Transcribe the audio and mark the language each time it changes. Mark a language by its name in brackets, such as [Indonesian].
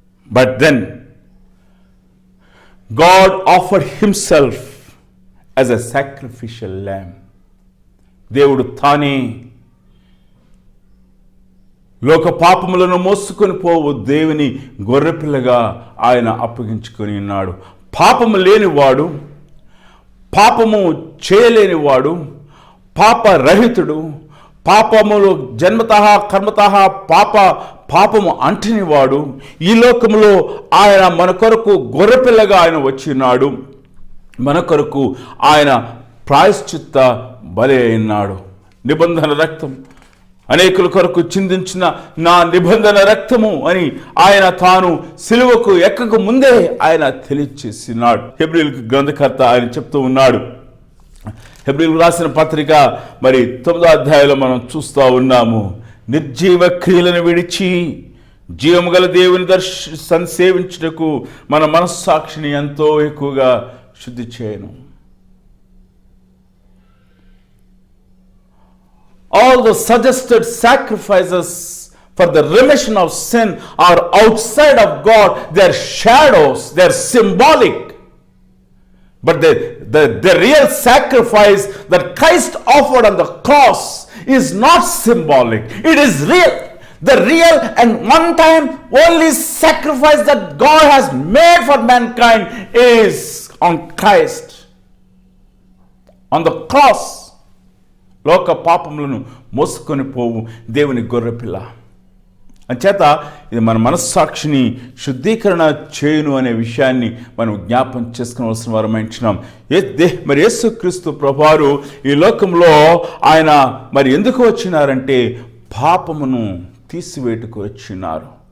[English] But then God offered himself as a sacrificial lamb. [Telugu] దేవుడు తానే లోక పాపములను మోసుకొని పోవు దేవుని గొర్రెపిల్లగా ఆయన అప్పగించుకొని ఉన్నాడు. పాపము లేనివాడు, పాపము చేయలేనివాడు, పాపరహితుడు, పాపములు జన్మతః కర్మతః పాపము అంటనివాడు ఈ లోకములో ఆయన మన కొరకు గొర్రెపిల్లగా ఆయన వచ్చినాడు. మన కొరకు ఆయన ప్రాయశ్చిత్త బలి అయినాడు. నిబంధన రక్తం అనేకుల కొరకు చిందించిన నా నిబంధన రక్తము అని ఆయన తాను సిలువకు ఎక్కక ముందే ఆయన తెలియచేసినాడు. హెబ్రీయులకు గ్రంథకర్త ఆయన చెప్తూ ఉన్నాడు. హెబ్రీయులకు రాసిన పత్రిక మరి 9వ అధ్యాయంలో మనం చూస్తూ ఉన్నాము. నిర్జీవ క్రియలను విడిచి జీవము గల దేవుని సేవించుటకు మన మనస్సాక్షిని ఎంతో ఎక్కువగా శుద్ధి చేయను. [English] All the suggested sacrifices for the remission of sin are outside of God. They are shadows, they are symbolic. But the real sacrifice that Christ offered on the cross is not symbolic. It is real. The real and one-time only sacrifice that God has made for mankind is on Christ on the cross. [Telugu] లోక పాపములను మోసుకొని పోవు దేవుని గొర్రెపిల్ల. అంచేత ఇది మన మనస్సాక్షిని శుద్ధీకరణ చేయును అనే విషయాన్ని మనం జ్ఞాపం చేసుకోవాల్సిన వారమైంటున్నాం. మరి యేసుక్రీస్తు ప్రభువారు ఈ లోకంలో ఆయన మరి ఎందుకు వచ్చినారంటే పాపమును తీసివేటుకు వచ్చినారు.